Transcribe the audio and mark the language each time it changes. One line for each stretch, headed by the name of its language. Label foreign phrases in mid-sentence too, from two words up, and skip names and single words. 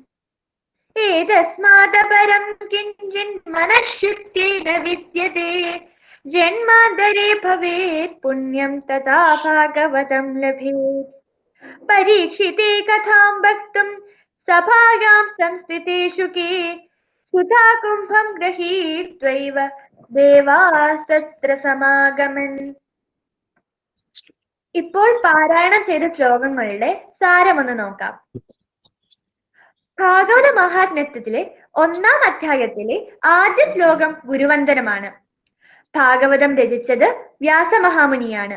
Sanskrit: एतस्मादपरं किञ्चिन् मनःशुद्धेन विद्यते जन्मान्तरे भवेत् पुण्यं तथा भागवतं लभेत्. परीक्षिते कथां वक्तुं सभायां संस्थितेषु के सुधा कुम्भं गृहीत्वैव देवास्तत्र समागमन्.
Malayalam: ഇപ്പോൾ പാരായണം ചെയ്ത ശ്ലോകങ്ങളുടെ സാരമൊന്ന് നോക്കാം. ഭാഗവത മഹാത്മ്യത്തിലെ 1-ാം അധ്യായത്തിലെ ആദ്യ ശ്ലോകം ഗുരുവന്ദനമാണ്. ഭാഗവതം രചിച്ചത് വ്യാസമഹാമുനിയാണ്.